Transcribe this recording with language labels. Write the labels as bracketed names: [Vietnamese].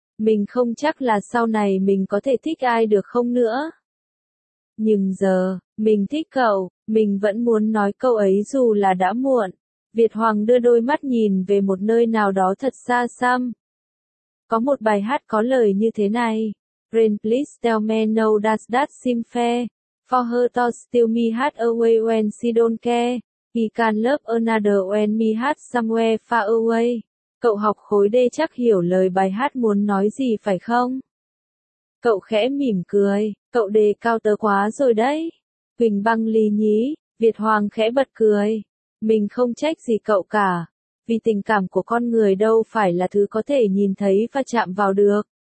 [Vietnamese] Mình không chắc là sau này mình có thể thích ai được không nữa. Nhưng giờ, mình thích cậu, mình vẫn muốn nói câu ấy dù là đã muộn. Việt Hoàng đưa đôi mắt nhìn về một nơi nào đó thật xa xăm. Có một bài hát có lời như thế này. [English] Rain please tell me no does that seem fair. For her to steal me heart away when she don't care. He can love another when me heart somewhere far away. [Vietnamese] Cậu học khối D chắc hiểu lời bài hát muốn nói gì phải không? Cậu khẽ mỉm cười, cậu đề cao tớ quá rồi đấy. Quỳnh Băng lì nhí, Việt Hoàng khẽ bật cười. Mình không trách gì cậu cả, vì tình cảm của con người đâu phải là thứ có thể nhìn thấy và chạm vào được.